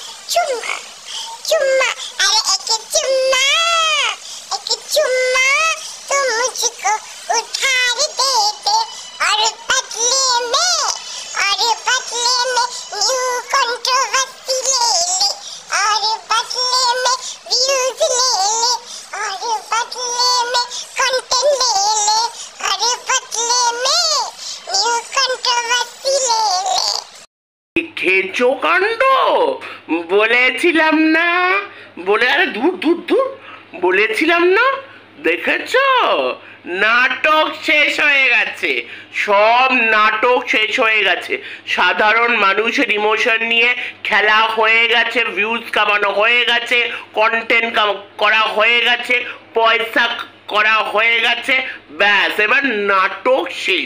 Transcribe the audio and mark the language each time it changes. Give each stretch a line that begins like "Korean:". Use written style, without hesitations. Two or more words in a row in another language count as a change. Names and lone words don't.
Hindi: चुम्मा चुम्मा, अरे एक चुम्मा तो मुझको उधार दे दे, और बदले में
English: new controversy
Hindi: ले ले, और बदले में व्यूज ले ले, और बदले में कंटेंट ले ले, और बदले में
English: new controversy
Hindi: ले ले।
Bangla: খেচো কাণ্ড বলেছিলাম না, বলে আরে দূর দূর দূর বলেছিলাম না, দেখেছ নাটক শেষ হয়ে গেছে, সব নাটক শেষ হয়ে গেছে। সাধারণ মানুষের ইমোশন নিয়ে খেলা হয়ে গেছে, ভিউজ কামানো হয়ে গেছে, কন্টেন্ট করা হয়ে গেছে, পয়সা করা হয়ে গেছে, ব্যাস এবার নাটক শেষ।